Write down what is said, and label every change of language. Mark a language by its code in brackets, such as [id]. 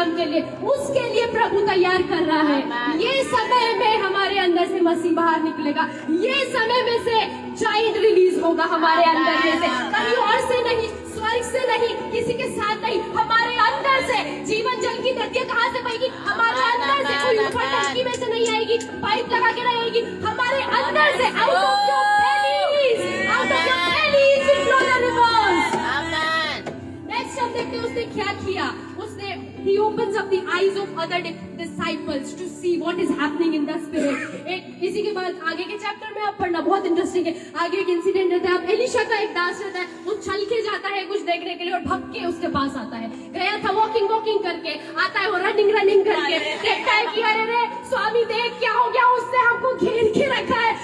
[hi] काम के लिए, उसके लिए प्रभु तैयार कर रहा है। ये समय में हमारे अंदर से मसीह बाहर निकलेगा, ये समय में से जायंट रिलीज होगा हमारे अंदर में से, कहीं और से नहीं, स्वर्ग से नहीं, किसी के साथ नहीं, हमारे अंदर से। जीवन जल की नदियां कहाँ से बहेगी? हमारे अंदर से। कोई ऊपर टंकी में से नहीं आएगी, पाइप लगा के नहीं आएगी, हमारे अंदर से। [en] Out of your bellies, out of your bellies will flow the rivers. [hi] Next हम देखते हैं उसने क्या किया। उसने [en] he opens up the eyes of other disciples to see what is happening in the spirit. [hi] एक इसी के बाद आगे के चैप्टर में आप पढ़ना, बहुत इंटरेस्टिंग है। आगे एक इंसिडेंट रहता है, अब एलिशा का एक दास रहता है, वो चल के जाता है कुछ देखने के लिए और भग के उसके पास आता है। गया था वॉकिंग करके, आता है वो रनिंग करके, देखता है कि अरे रे स्वामी देख क्या हो गया, उसने हमको घेर के रखा है।